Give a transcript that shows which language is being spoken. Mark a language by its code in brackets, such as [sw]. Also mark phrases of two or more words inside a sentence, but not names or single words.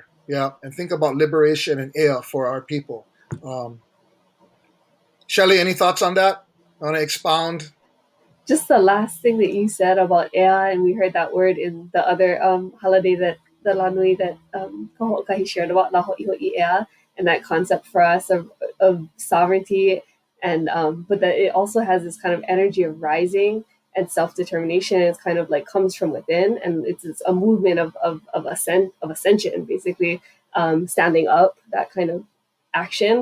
[en] Yeah, and think about liberation and ea for our people. Shelley, any thoughts on that? I want to expound. Just the last thing that you said about ea, and we heard that word in the other holiday that the lanui that Kahoʻokahi shared about [haw] la hoʻihoʻi ea, [en] and that concept for us of sovereignty, and but that it also has this kind of energy of rising and self-determination. It's kind of like comes from within, and it's a movement of ascension, basically, standing up, that kind of action.